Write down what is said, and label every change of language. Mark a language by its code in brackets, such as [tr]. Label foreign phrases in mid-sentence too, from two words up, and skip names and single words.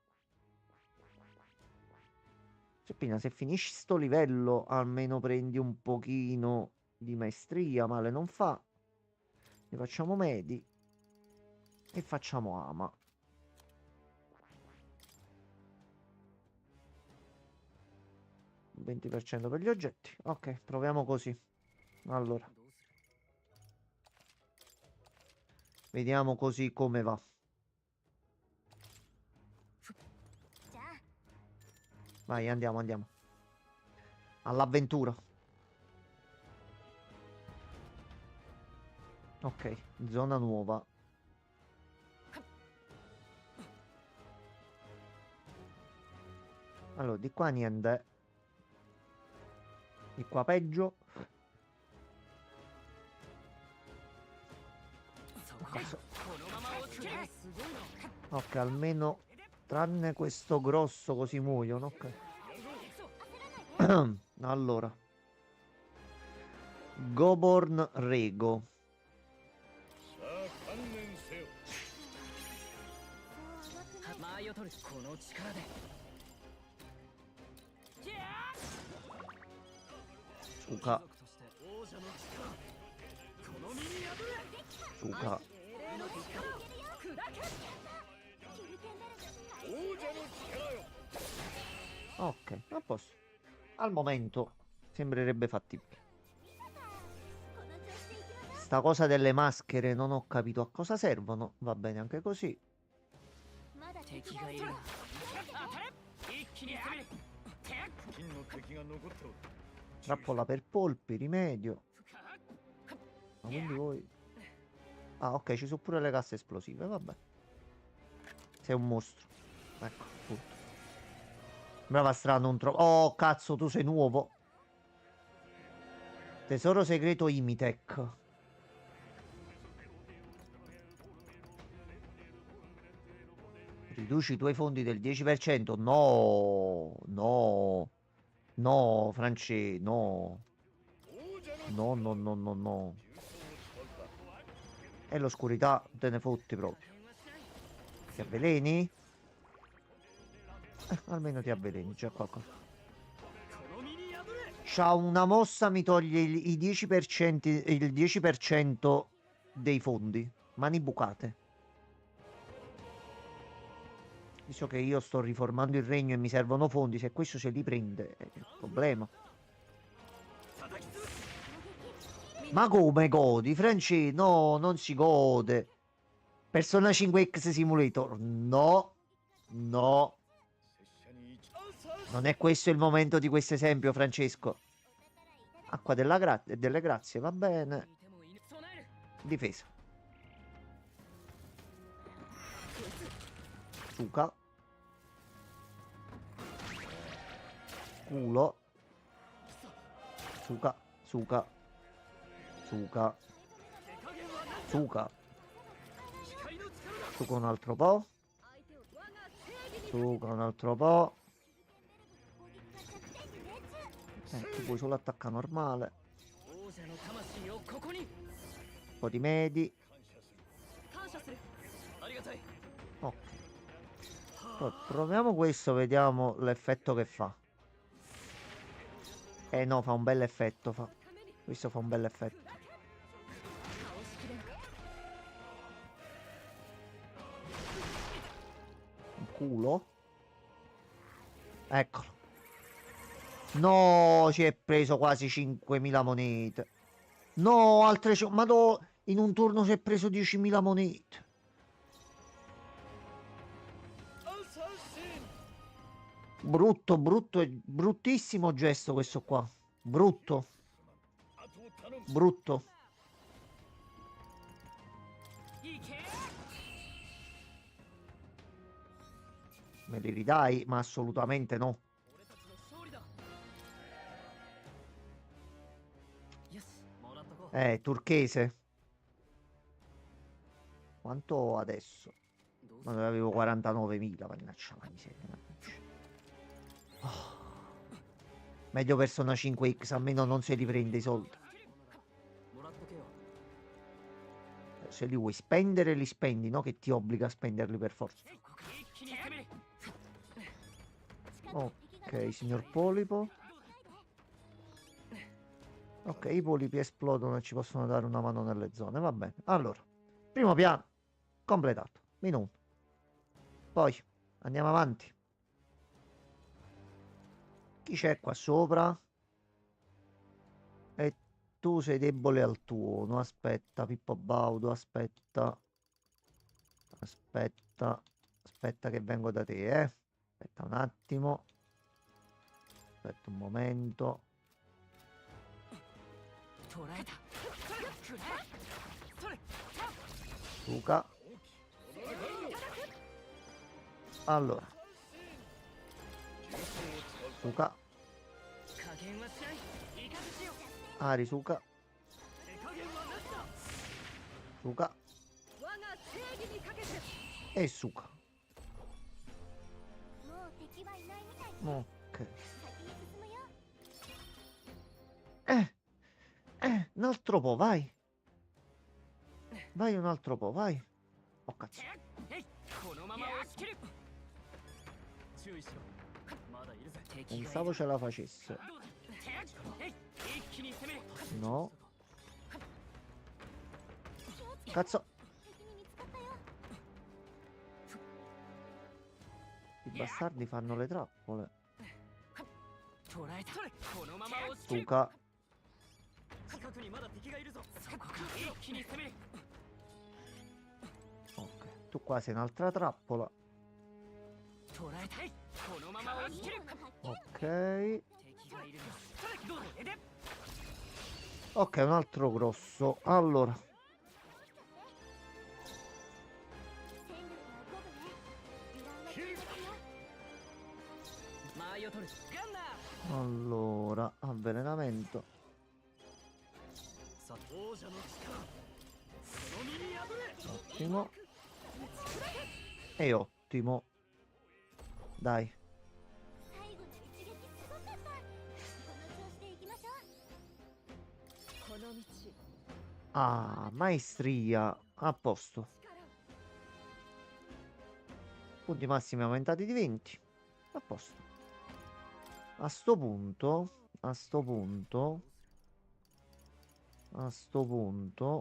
[it] Giuseppina, se finisci sto livello, almeno prendi un pochino di maestria, male non fa. Ne facciamo medi e facciamo Ama. Il 20% per gli oggetti. Ok, proviamo così. Allora, [ja] どうする [it] vediamo così come va. [ja] じゃあ [it] Vai, andiamo. All'avventura. Ok, zona nuova. Allora, di qua niente. Di qua peggio. [ja] そこでこのまま落ちるすごいな [it] Ok, almeno tranne questo grosso così muoiono. Ok. Allora. Goborn Rego. [ja] さあ観念せよ。そう甘くない間合いを取るこの力でじゃあ [it] Suka, [ja] 族として王者の力この身に破れ [it] Suka. [ja] 英霊の力を砕けキルケンベルグ王者の力よ。 [it] Ok, a posto. Al momento sembrerebbe fattibile. [ja] この調子でいきましょう [it] Sta cosa delle maschere non ho capito a cosa servono. Va bene anche così. [ja] まだ敵がいるな当たれ一気に攻める金の敵が残っておる。 [it] Trappola per polpi, rimedio. [ja] 深く [it] Ma quindi voi... Ah, ok, ci sono pure le casse esplosive, vabbè. Sei un mostro. Ecco, appunto. Brava strano, un troppo... Oh, cazzo, tu sei nuovo. Tesoro segreto Imitech. Riduci i tuoi fondi del 10%. No, no, no, France, no. [ja] 王者の [it] No, no, no, no, no. [ja] 急走を使うか。 [it] E l'oscurità te ne fotti proprio. Ti avveleni? Almeno ti avveleni, già qualcosa. [ja] この身に破れ [it] C'ha una mossa, mi toglie i 10%, il 10% dei fondi. Mani bucate. Visto che io sto riformando il regno e mi servono fondi, se questo se li prende è il problema. [ja] 叩き潰す [it] Ma come godi, France? No, non si gode. Persona 5X Simulator. No, no. [ja] 拙者に一 [it] Non è questo il momento di questo esempio, Francesco. Acqua delle grazie, va bene. [ja] いてもいぬ備える [it] Difesa. Suka. Culo. Suka. Suka. Suka. [ja] 手加減はな [it] Suka. [ja] 光の力だ [it] Suka un altro po'. [ja] 相手を我が正義に [it] Suka un altro po'. [ja] キルケンベルグの攻撃が着点 [it] Tu puoi solo attaccare normale. [ja] 王者の魂をここに [it] Un po' di medi. [ja] 感謝するありがたい [it] Ok. Poi proviamo questo, vediamo l'effetto che fa. No, fa un bel effetto. Questo fa un bel effetto. [ja] 倒しきれなかった [it] Un culo. Eccolo. No, ci è preso quasi 5.000 monete. No, altre... Ma in un turno si è preso 10.000 monete. [ja] アサシン。 [it] Brutto, brutto, bruttissimo gesto questo qua. Brutto, [ja] あとを頼む。 [it] brutto. [ja] いけ [it] Me li ridai? Ma assolutamente no. [ja] 俺たちの勝利だよしもらっとこう [it] Turchese. Quanto adesso? [ja] どう [it] Ma ne avevo 49.000, mannaggia la miseria. Ah. Meglio Persona 5X, almeno non se li prende i soldi. [ja] もらっとけよ [it] Se li vuoi spendere, li spendi, no? Che ti obbliga a spenderli per forza. [ja] 一気に攻める [it] Ok, signor Polipo. Ok, i polipi esplodono e ci possono dare una mano nelle zone. Va bene. Allora, primo piano completato. Minuto. Poi andiamo avanti. Chi c'è qua sopra? E tu sei debole al tuono. Aspetta, Pippo Baudo, aspetta. Aspetta. Aspetta che vengo da te, eh. Aspetta un attimo. Aspetta un momento. [ja] 捕らえたそれ [it] Luca. Allora. Suka. [ja] 加減はしないいかずしよ [it] Ari Suka. [ja] 手加減はなしだ [it] Suka. [ja] 我が正義にかけて [it] E Suka. [ja] もう敵はいないみたいね。 [it] Ok. [ja] 先に進むよ。 [it] Un altro po', vai. Vai un altro po', vai. Oh cazzo. [ja] えいこのまま押し切る注意しろまだいるぜ敵がいる [it] Pensavo ce la facesse. [ja] どうだえい一気に攻める [it] No. [ja] 気をつけて。 [it] Cazzo. [ja] 敵に見つかったよ。 [it] I bastardi fanno le trappole. [ja] 捕らえたこのまま押し切る [it] Suka. [ja] 近くにまだ敵がいるぞそこか一気に攻める [it] Ok. Tu qua sei un'altra trappola. [ja] 捕らえたいこのまま押し切る [it] Ok. [ja] 敵がいるどうだえで [it] Ok, un altro grosso. Allora. [ja] 戦力は五分ね。油断は禁物よ。間合いを取るガンナー [it] Allora. Avvelenamento. [ja] さ王者の力その身に破れ [it] Ottimo. E ottimo. Dai. [ja] 最後の一撃すごかった。この調子でいきましょう。この道 [it] Ah, maestria. A posto. [ja] 力 [it] Punti massimi aumentati di 20. A posto. A sto punto. A sto punto. A sto punto.